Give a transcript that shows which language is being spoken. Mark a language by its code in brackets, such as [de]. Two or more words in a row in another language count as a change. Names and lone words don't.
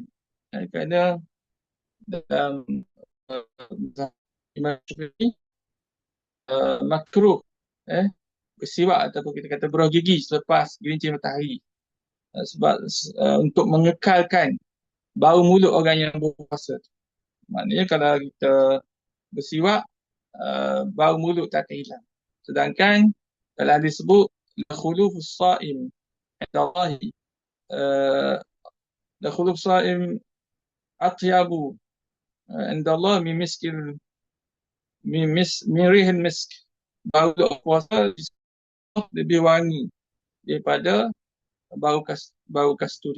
[ms] Kerana dalam Imam Syafi'i makruh bersiwak ataupun kita kata beruah gigi selepas gelincir matahari. Sebab untuk mengekalkan bau mulut orang yang berpuasa. Maknanya kalau kita bersiwak, bau mulut tak akan hilang. Sedangkan kalau disebut [ar] لخلوف الصائم عند الله، لخلوف الصائم أطيب عند الله من ريح المسك, [ms] bau puasa lebih wangi daripada bau kasturi.